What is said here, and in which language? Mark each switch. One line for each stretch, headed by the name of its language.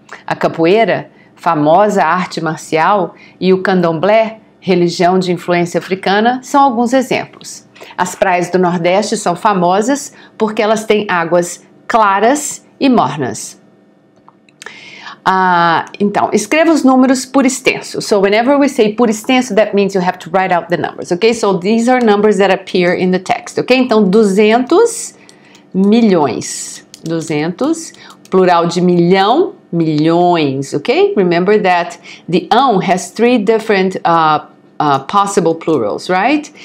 Portuguese: A capoeira, famosa arte marcial, e o candomblé, religião de influência africana, são alguns exemplos. As praias do Nordeste são famosas porque elas têm águas claras e mornas. Então, escreva os números por extenso.
English: So whenever we say por extenso, that means you have to write out the numbers, okay? So these are numbers that appear in the text, okay?
Portuguese: Então, 200 milhões. 200, plural de milhão, milhões, okay?
English: Remember that the has 3 different possible plurals, right?